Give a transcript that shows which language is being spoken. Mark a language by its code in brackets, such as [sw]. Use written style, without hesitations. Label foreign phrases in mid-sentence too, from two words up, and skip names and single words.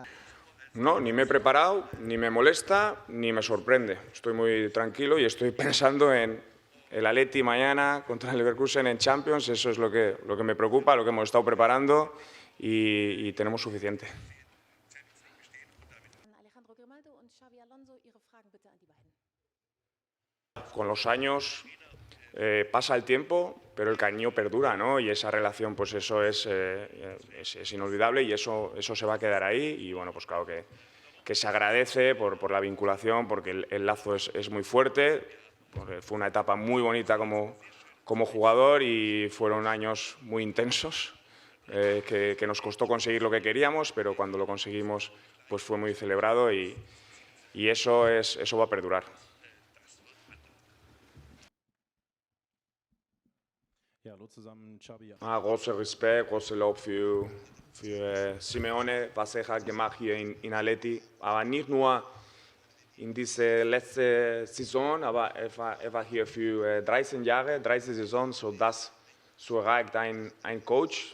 [es] No, ni me he preparado, ni me molesta, ni me sorprende. Estoy muy tranquilo y estoy pensando en el Atleti mañana contra el Leverkusen en Champions. Eso es lo que me preocupa, lo que hemos estado preparando y tenemos suficiente. [de] Alejandro Grimaldo und Xavi Alonso, Ihre Fragen bitte an die beiden. [es] Con los años pasa el tiempo, pero el cariño perdura, ¿no? Y esa relación, pues eso es inolvidable y eso se va a quedar ahí. Y bueno, pues claro que se agradece por la vinculación, porque el lazo es muy fuerte, porque fue una etapa muy bonita como jugador y fueron años muy intensos, que nos costó conseguir lo que queríamos, pero cuando lo conseguimos, pues fue muy celebrado y eso va a perdurar. [de] Ja, hallo zusammen, Xabi. Großer Respekt, großer Lob für Simeone, was er hat gemacht hier in Atleti. Aber nicht nur in dieser letzten Saison, aber er war hier für 13 Jahre, 13 Saisons, so das so erreicht ein Coach.